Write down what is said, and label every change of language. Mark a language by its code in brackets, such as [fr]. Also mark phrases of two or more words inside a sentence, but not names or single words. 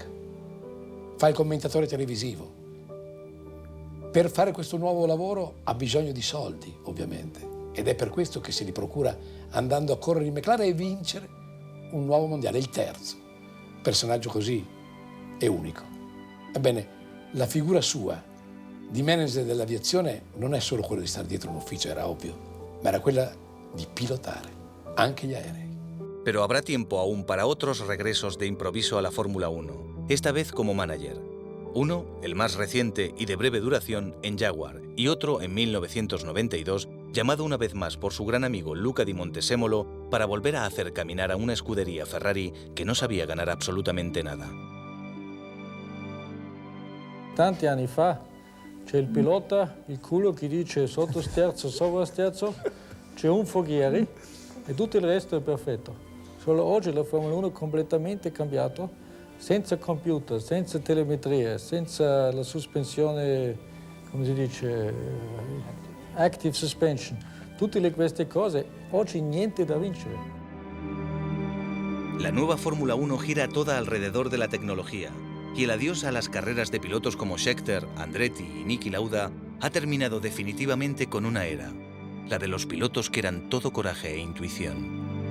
[it] Fa il commentatore televisivo. Per fare questo nuovo lavoro ha bisogno di soldi, ovviamente, ed è per questo che se li procura andando a correre in McLaren e vincere un nuovo mondiale, il terzo. Personaggio così è unico. Ebbene, la figura sua di manager dell'aviazione non è solo quella di stare dietro un ufficio, era ovvio, ma era quella di pilotare anche gli aerei. [es] Pero habrá tiempo aún para otros regresos de improviso a la Fórmula 1, esta vez como manager. Uno, el más reciente y de breve duración, en Jaguar, y otro en 1992, llamado una vez más por su gran amigo Luca di Montesemolo para volver a hacer caminar a una escudería Ferrari que no sabía ganar absolutamente nada. [it] Tanti anni fa c'è il pilota, il culo che dice sotto sterzo, sopra sterzo, c'è un foghieri e tutto il resto è perfetto. Solo oggi la Formula 1 è completamente cambiato, senza computer, senza telemetria, senza la sospensione, come si dice, [en] active suspension. [it] Tutte queste cose, oggi niente da vincere. [es] La nueva Fórmula 1 gira toda alrededor de la tecnología. Y el adiós a las carreras de pilotos como Scheckter, Andretti y Niki Lauda ha terminado definitivamente con una era, la de los pilotos que eran todo coraje e intuición.